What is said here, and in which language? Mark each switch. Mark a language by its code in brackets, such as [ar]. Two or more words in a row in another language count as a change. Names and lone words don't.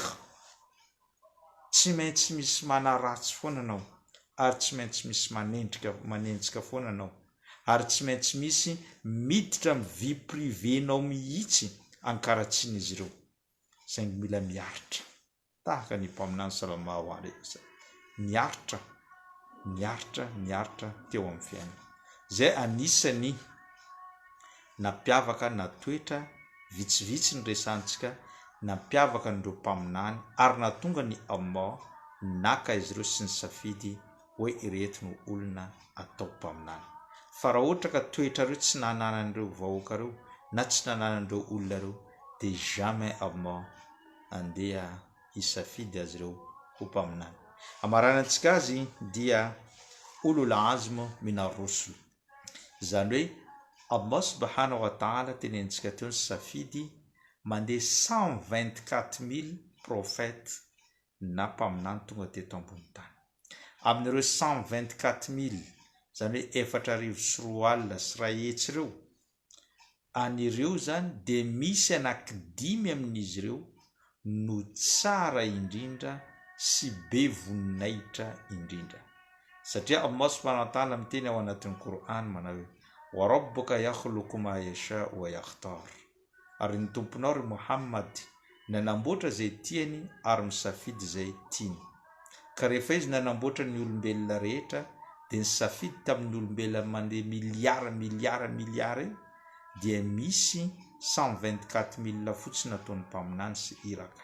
[mg] Tsy maintsy misy manaratsy foana anao, ary tsy maintsy misy manenjika foana anao, ary tsy maintsy misy miditra amin'ny vie privénao mihitsy ankaratsian'izy ireo. Saingy mila miaritra tahaka ny mpaminany [ar] صلى الله عليه وسلم. [mg] Niaritra teo amin'ny fiainana. Zay anisany nampiavaka na toetra vitsivitsy ny resantsika nampiavaka n'ireo mpaminany, ary natonga ny Allah naka izy ireo sy ny safidy hoe ireto no olona atao mpaminany. Fa raha ohatra ka toetra reo tsy nananan'ireo vahoaka reo na tsy nananan'ireo olona reo dia jamais Allah andeha hisafidy azy ireo ho mpaminany. Amaranantsika azy dia [ar] أولو العزم من الرسل, [mg] izany hoe [ar] الله سبحانه وتعالى [mg] tenentsika teo ny safidy mandeha 124 000 prophètes na mpaminany tonga teto ambony tany. Amin'ireo 124 000 izany hoe 4,4 sy rahetsy ireo, an'ireo zany dia misy anankidimy amin'izy ireo no tsara indrindra sy be voninahitra indrindra. Satria [ar] الله سبحانه وتعالى [mg] miteny ao anatin'ny Qur'an manao hoe [ar] وربك يخلق ما يشاء ويختار, [mg] ary ny tomponao ry Muhammad nanamboatra zay tiany ary misafidy zay tiany. Ka rehefa izy nanamboatra ny olombelona rehetra dia nisafidy tamin'ny olombelona mandeha miliara dia misy 124 000 fotsiny nataony mpaminany sy iraka.